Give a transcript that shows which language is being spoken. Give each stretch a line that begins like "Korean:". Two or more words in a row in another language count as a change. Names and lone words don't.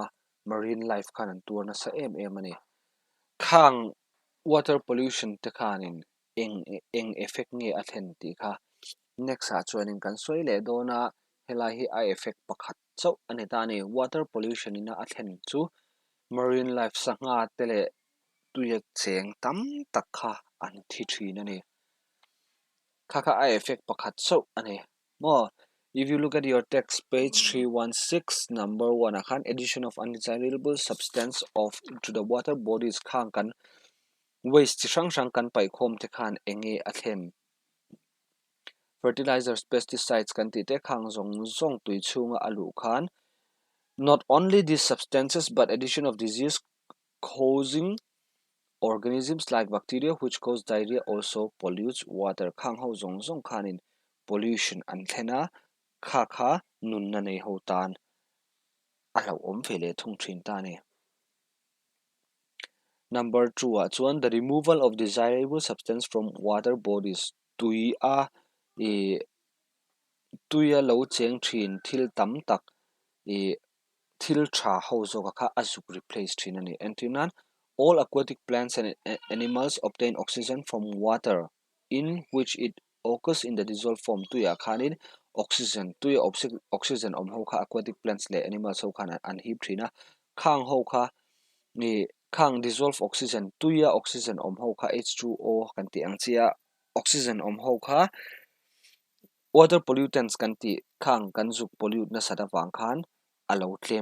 Mizo: a
English: marine life
Mizo: khan an tur na sa em ani khang
English: water pollution
Mizo: te khanin eng effect nge athen ti kha next a chuanin kan soi le dona helai hi a effect pakhat chau ani ta ni
English: water pollution
Mizo: ina athen chu
English: marine life
Mizo: sanga tele tuya cheng tam tak kha an thi thin ani kha a effect pakhat chau ani
English: mo if you look at your text page 316 number 1 akhan addition of undesirable substance of to the water
Mizo: bodies khang kan waste sang kan pai khom te khan enge athen
English: fertilizers pesticides
Mizo: kan ti te khang zong tui chunga alu khan
English: not only these substances but addition of disease causing organisms like bacteria which cause diarrhea also pollutes water
Mizo: khang ho zong khanin pollution an thena kha nun na nei ho tan alo om phele thung thin ta ne number 2 chuan
English: the removal of desirable substance from water bodies
Mizo: tui a e tuya lo cheng thin thil tam tak e thil tha ho zo ka kha azuk replace thin ani antinan
English: all aquatic plants and animals obtain oxygen from water in which it occurs in the dissolved form
Mizo: tuya khanin oxygen tuya oxygen om ho kha
English: aquatic plants
Mizo: le animals ho khan an hip thina khang ho kha ni khang
English: dissolve oxygen
Mizo: tuya oxygen om ho kha H2O kan ti ang chia oxygen om ho kha
English: water pollutants
Mizo: kan ti khang kan zuk pollute na sada wang khan alo tlem